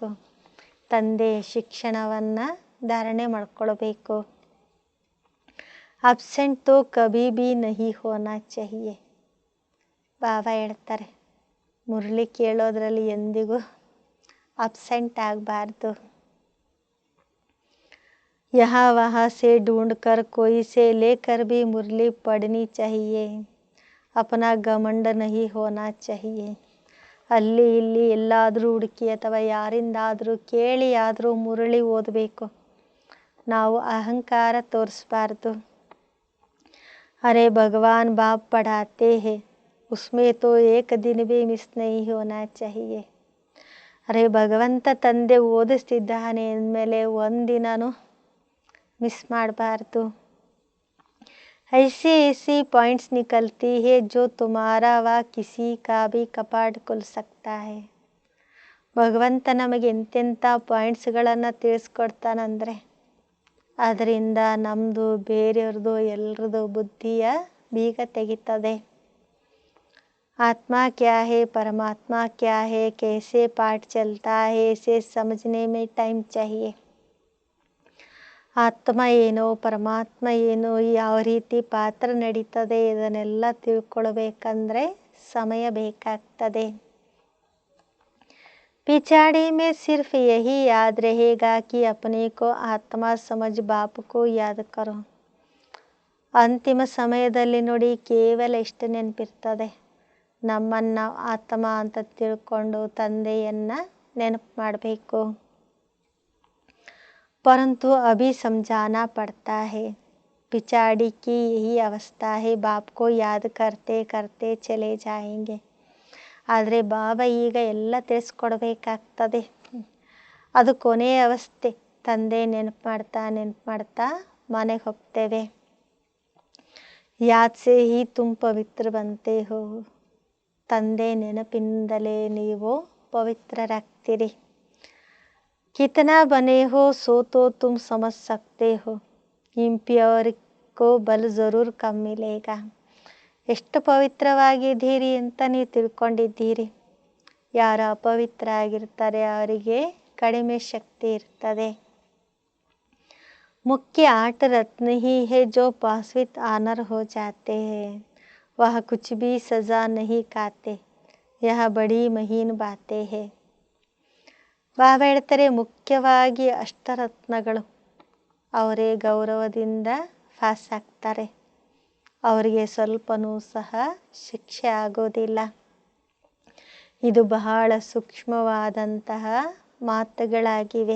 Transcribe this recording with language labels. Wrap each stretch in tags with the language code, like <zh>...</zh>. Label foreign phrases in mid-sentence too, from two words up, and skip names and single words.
<kn>ತಂದೆ ಶಿಕ್ಷಣವನ್ನು ಧಾರಣೆ ಮಾಡ್ಕೊಳ್ಬೇಕು.</kn> <hi>ಅಬ್ಸೆಂಟ್ तो कभी भी नहीं होना चाहिए.</hi> <kn>ಬಾಬಾ ಹೇಳ್ತಾರೆ, ಮುರಳಿ ಕೇಳೋದ್ರಲ್ಲಿ ಎಂದಿಗೂ ಅಬ್ಸೆಂಟ್ ಆಗಬಾರ್ದು.</kn> <hi>यहाँ वहाँ से ढूंढ कर कोई से लेकर भी मुरली पढ़नी चाहिए. अपना घमंड नहीं होना चाहिए.</hi> <kn>ಅಲ್ಲಿ ಇಲ್ಲಿ ಎಲ್ಲಾದರೂ ಹುಡುಕಿ ಅಥವಾ ಯಾರಿಂದಾದರೂ ಕೇಳಿ ಆದರೂ ಮುರಳಿ ಓದಬೇಕು. ನಾವು ಅಹಂಕಾರ ತೋರಿಸಬಾರ್ದು.</kn> <hi>अरे भगवान बाप पढ़ाते हैं, उसमें तो एक दिन भी मिस नहीं होना चाहिए.</hi> <kn>अरे ಭಗವಂತ ತಂದೆ ಓದಿಸ್ತಿದ್ದಾನೆ ಅಂದಮೇಲೆ ಒಂದಿನೂ ಮಿಸ್ ಮಾಡಬಾರ್ದು.</kn> <hi>ऐसी ऐसी पॉइंट्स निकलती है जो तुम्हारा व किसी का भी कपाट खुल सकता है.</hi> <kn>ಭಗವಂತ ನಮಗೆ ಎಂತೆಂಥ ಪಾಯಿಂಟ್ಸ್ಗಳನ್ನು ತಿಳಿಸ್ಕೊಡ್ತಾನಂದರೆ ಅದರಿಂದ ನಮ್ಮದು ಬೇರೆಯವ್ರದ್ದು ಎಲ್ಲರದ್ದು ಬುದ್ಧಿಯ ಬೀಗ ತೆಗಿತದೆ.</kn> <hi>आत्मा क्या है, परमात्मा क्या है, कैसे पाठ चलता है, इसे समझने में टाइम चाहिए.</hi> <kn>ಆತ್ಮ ಏನೋ ಪರಮಾತ್ಮ ಏನೋ ಯಾವ ರೀತಿ ಪಾತ್ರ ನಡೀತದೆ ಇದನ್ನೆಲ್ಲ ತಿಳ್ಕೊಳ್ಬೇಕಂದ್ರೆ ಸಮಯ ಬೇಕಾಗ್ತದೆ.</kn> <hi>पिछाड़ी में सिर्फ यही याद रहेगा कि अपने को आत्मा समझ बाप को याद करो.</hi> <kn>ಅಂತಿಮ ಸಮಯದಲ್ಲಿ ನೋಡಿ ಕೇವಲ ಇಷ್ಟು ನೆನಪಿರ್ತದೆ, ನಮ್ಮನ್ನು ಆತ್ಮ ಅಂತ ತಿಳ್ಕೊಂಡು ತಂದೆಯನ್ನು ನೆನಪು ಮಾಡಬೇಕು.</kn> <hi>परंतु अभी समझाना पड़ता है. पिछाड़ी की यही अवस्था है. बाप को याद करते करते चले जाएंगे.</hi> <kn>ಆದರೆ ಬಾಬಾ ಈಗ ಎಲ್ಲ ತಿಳಿಸ್ಕೊಡ್ಬೇಕಾಗ್ತದೆ. ಅದು ಕೊನೆಯ ಅವಸ್ಥೆ. ತಂದೆ ನೆನಪು ಮಾಡ್ತಾ ಮನೆಗೆ ಹೋಗ್ತೇವೆ.</kn> <hi>याद से ही तुम पवित्र बनते हो.</hi> <kn>ತಂದೆ ನೆನಪಿನಿಂದಲೇ ನೀವು ಪವಿತ್ರರಾಗ್ತೀರಿ.</kn> <hi>कितना बने हो सो तो तुम समझ सकते हो. इंप्योर को बल ज़रूर कम मिलेगा.</hi> <kn>ಎಷ್ಟು ಪವಿತ್ರವಾಗಿದ್ದೀರಿ ಅಂತ ನೀವು ತಿಳ್ಕೊಂಡಿದ್ದೀರಿ. ಯಾರು ಅಪವಿತ್ರ ಆಗಿರ್ತಾರೆ ಅವರಿಗೆ ಕಡಿಮೆ ಶಕ್ತಿ ಇರ್ತದೆ.</kn> <hi>मुख्य 8 रत्न ही है जो</hi> <en>pass with honour</en> <hi>हो जाते हैं. वह कुछ भी सजा नहीं खाते. यह बड़ी महीन बातें है.</hi> <kn>ಬಾಬಾ ಹೇಳ್ತಾರೆ, ಮುಖ್ಯವಾಗಿ ಅಷ್ಟರತ್ನಗಳು ಅವರೇ ಗೌರವದಿಂದ ಪಾಸ್ ಆಗ್ತಾರೆ. ಅವರಿಗೆ ಸ್ವಲ್ಪನೂ ಸಹ ಶಿಕ್ಷೆ ಆಗೋದಿಲ್ಲ. ಇದು ಬಹಳ ಸೂಕ್ಷ್ಮವಾದಂತಹ ಮಾತುಗಳಾಗಿವೆ.</kn>